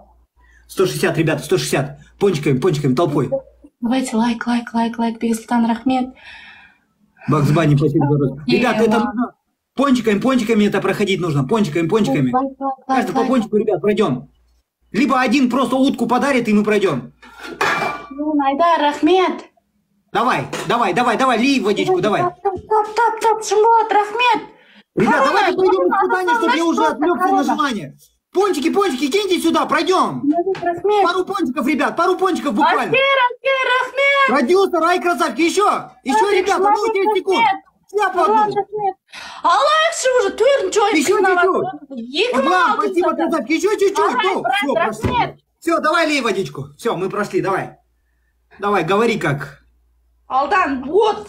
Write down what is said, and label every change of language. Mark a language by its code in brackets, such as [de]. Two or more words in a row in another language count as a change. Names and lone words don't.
[ru] 160, ребята, 160. Пончиками, толпой. Давайте лайк, Бигсултан Рахмет. Бакс Банни, спасибо. Ребята, это нужно пончиками это проходить нужно. Пончиками. Каждый по пончику, ребят, пройдем. Либо один просто утку подарит, и мы пройдем. Айдар, Рахмет. Давай, лей водичку, давай. Топ, Шимбот, Рахмет. Ребят, давайте пройдем испытание, чтобы я уже отвлекся на желание. Пончики, киньте сюда, пройдем. Пару пончиков, ребят, буквально. Рахмет. Продюсер, ай, красавки, еще, ребята, ну 10 секунд. Алайкши уже, твердо, что еще чуть-чуть. Спасибо, красавки, еще чуть-чуть. Все, давай лей водичку. Все, мы прошли, давай. Давай, говори как. Алдан, вот.